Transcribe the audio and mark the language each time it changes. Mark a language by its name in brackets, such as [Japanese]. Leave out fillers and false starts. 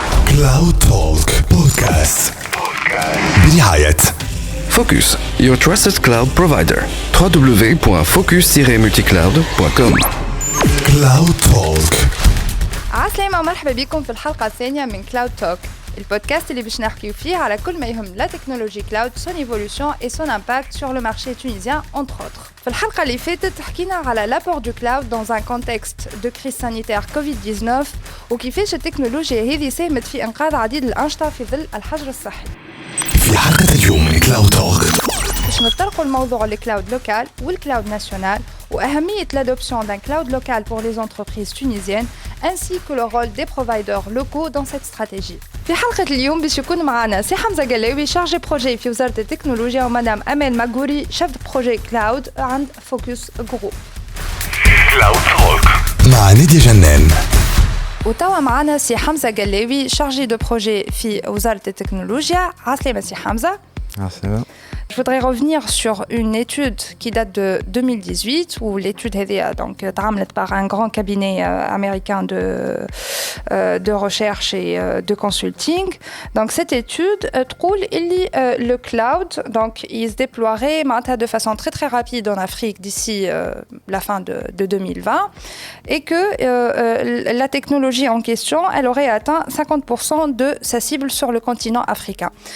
[Arabic] Cloud Talk Podcast برعاية [English] Focus, your trusted cloud provider. www.focus-multicloud.com. Cloud Talk. [Arabic] عسلامة ومرحبا بكم في الحلقة الثانية من كلاود توك، البودكاست اللي باش نحكيو فيه على كل ما يهم لا تكنولوجي كلاود، son évolution et son impact sur le marché tunisien entre autres. في الحلقة اللي فاتت حكينا على l'apport du cloud dans un contexte de crise sanitaire Covid-19 وكيفاش التكنولوجيا هذه ساهمت في إنقاذ عديد الأنشطة في ظل الحجر الصحي. في حلقة اليوم من كلاود توك باش نتطرقوا لموضوع الكلاود لوكال والكلاود ناسيونال وأهمية l'adoption d'un cloud local pour les entreprises tunisiennes ainsi que le rôle des providers locaux dans cette stratégie. في حلقة اليوم باش يكون معنا سي حمزة قلاوي شارجي بروجي في وزارة التكنولوجيا ومدام أمال ماغوري شيف بروجي كلاود عند فوكس جروب. كلاود توك مع نادية جنان. وتوا معنا سي حمزة قلاوي شارجي دو بروجي في وزارة التكنولوجيا. عسلامة سي حمزة. عسلامة. [French] Je voudrais revenir sur une étude qui date de 2018 où l'étude est donc تعملت par un grand cabinet américain de recherche et de consulting. Donc cette étude تقول اللي le cloud donc il se déploierait de façon très très rapide en Afrique d'ici la fin de 2020 et que la technologie en question elle aurait atteint 50% de sa cible sur le continent africain.